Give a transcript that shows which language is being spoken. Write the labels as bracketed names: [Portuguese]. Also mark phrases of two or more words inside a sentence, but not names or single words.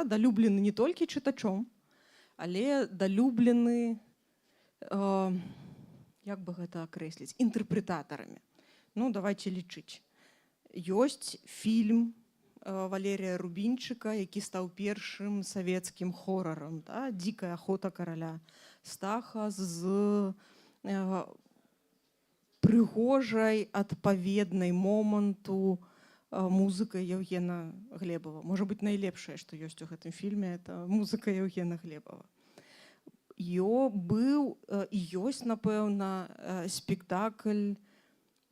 [Belarusian] Далюблены не толькі чытачом, але далюблены, як бы гэта акрэсліць, інтэрпрэтатарамі. Ну, давайте лічыць. Ёсць фільм Валерія Рубінчыка, які стаў першым савецкім хорарам. Да? «Дикая охота короля Стаха» з прыгожай, адпаведнай моманту музыка Евгена Глебова. Можа быць, найлепшае, што ёсць у гэтым фільме, это музыка Евгена Глебова. Быў і ёсць, напэўна, спектакль